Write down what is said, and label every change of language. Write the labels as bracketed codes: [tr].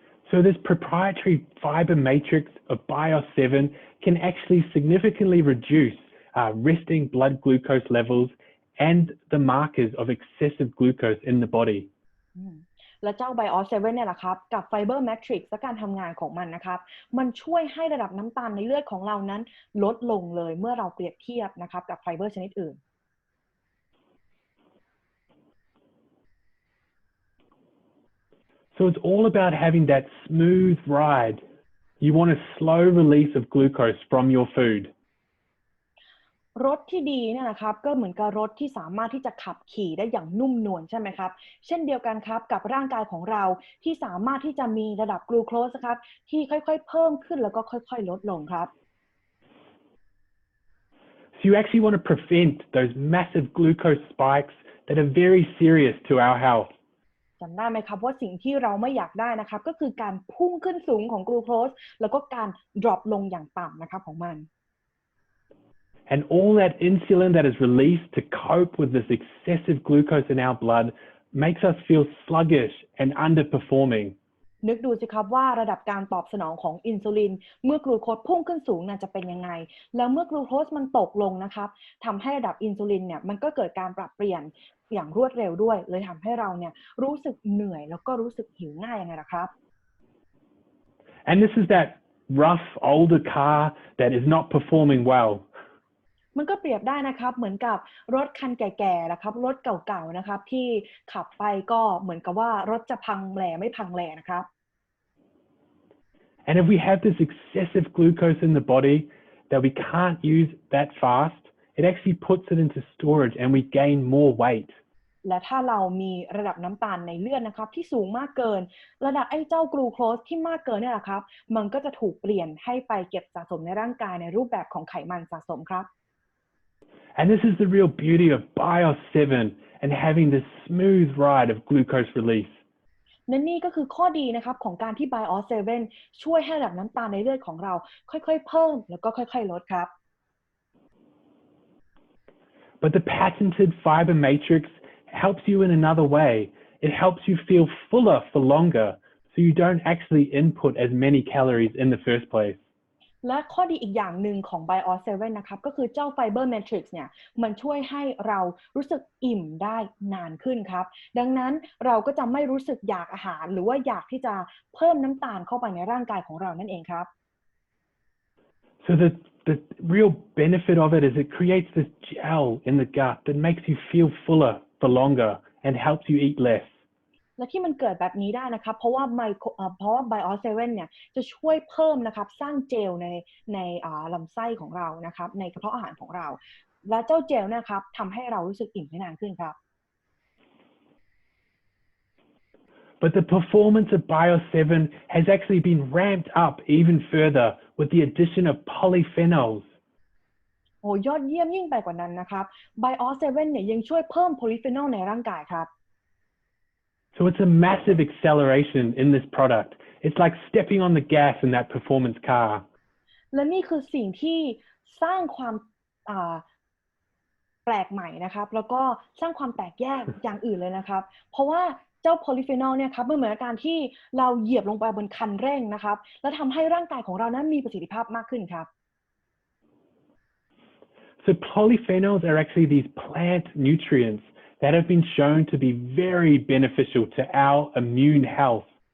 [en] So this proprietary fiber matrix of BIOS 7 can actually significantly reduce resting blood glucose levels and the markers of excessive glucose in the body. [th] และเจ้า BIOS 7เนี่ยแหละครับกับ Fiber Matrix และการทำงานของมันนะครับมันช่วยให้ระดับน้ำตาลในเลือดของเรานั้นลดลงเลยเมื่อเราเปรียบเทียบนะครับกับไฟเบอร์ชนิดอื่น [en] So it's all about having that smooth ride. You want a slow release of glucose from your food. [th] รถที่ดีเนี่ยนะครับก็เหมือนกับรถที่สามารถที่จะขับขี่ได้อย่างนุ่มนวลใช่ไหมครับเช่นเดียวกันครับกับร่างกายของเราที่สามารถที่จะมีระดับกลูโคสครับที่ค่อยๆเพิ่มขึ้นแล้วก็ค่อยๆลดลงครับ [en] So you actually want to prevent those massive glucose spikes that are very serious to our health. [th] จำได้ไหมครับว่าสิ่งที่เราไม่อยากได้นะครับก็คือการพุ่งขึ้นสูงของกลูโคสแล้วก็การ drop ลงอย่างต่ำนะครับของมัน [en] And all that insulin that is released to cope with this excessive glucose in our blood makes us feel sluggish and underperforming. [th] นึกดูสิครับว่าระดับการตอบสนองของอินซูลินเมื่อกลูโคสพุ่งขึ้นสูงน่ะจะเป็นยังไงแล้วเมื่อกลูโคสมันตกลงนะครับทำให้ระดับอินซูลินเนี่ยมันก็เกิดการปรับเปลี่ยนอย่างรวดเร็วด้วยเลยทำให้เราเนี่ยรู้สึกเหนื่อยแล้วก็รู้สึกหิวง่ายยังไงล่ะครับ [en] And this is that rough older car that is not performing well. [th] มันก็เปรียบได้นะครับเหมือนกับรถคันแก่ๆนะครับรถเก่าๆนะครับที่ขับไปก็เหมือนกับว่ารถจะพังแหล่ไม่พังแหล่นะครับ [en] And if we have this excessive glucose in the body that we can't use that fast, it actually puts it into storage and we gain more weight. [th] และถ้าเรามีระดับน้ำตาลในเลือดนะครับที่สูงมากเกินระดับไอ้เจ้ากลูโคสที่มากเกินเนี่ยแหละครับมันก็จะถูกเปลี่ยนให้ไปเก็บสะสมในร่างกายในรูปแบบของไขมันสะสมครับ [en] And this is the real beauty of BIOS 7 and having this smooth ride of glucose release. [th] และนี่ก็คือข้อดีนะครับของการที่ BIOS 7 ช่วยให้ระดับน้ำตาลในเลือดของเราค่อยๆเพิ่มแล้วก็ค่อยๆลดครับ [en] But the patented fiber matrix helps you in another way. It helps you feel fuller for longer, so you don't actually input as many calories in the first place. [th] และข้อดีอีกอย่างหนึ่งของ BIOS 7 นะครับก็คือเจ้า Fiber Matrix เนี่ยมันช่วยให้เรารู้สึกอิ่มได้นานขึ้นครับดังนั้นเราก็จะไม่รู้สึกอยากอาหารหรือว่าอยากที่จะเพิ่มน้ำตาลเข้าไปในร่างกายของเรานั่นเองครับ [en] So the real benefit of it is it creates this gel in the gut that makes you feel fuller for longer and helps you eat less. [th] และที่มันเกิดแบบนี้ได้นะครับเพราะว่า BIOS 7 เนี่ยจะช่วยเพิ่มนะครับสร้างเจลในลำไส้ของเรานะครับในกระเพาะอาหารของเราและเจ้าเจลเนี่ยครับทำให้เรารู้สึกอิ่มได้นานขึ้นครับ [en] But the performance of BIOS 7 has actually been ramped up even further with the addition of polyphenols. [th] โอ้ยอดเยี่ยมยิ่งไปกว่านั้นนะครับ BIOS 7 เนี่ยยังช่วยเพิ่มโพลีฟีนอลในร่างกายครับ [en] So it's a massive acceleration in this product. It's like stepping on the gas in that performance car. [th] และนี่คือสิ่งที่สร้างความแปลกใหม่นะครับแล้วก็สร้างความแตกแยกอย่างอื่นเลยนะครับเพราะว่าเจ้าโพลีฟีนอลเนี่ยครับเหมือนกับการที่เราเหยียบลงไปบนคันเร่งนะครับแล้วทำให้ร่างกายของเรานั้นมีประสิทธิภาพมากขึ้นครับ [en] So polyphenols are actually these plant nutrients that have been shown to be very beneficial to our immune health.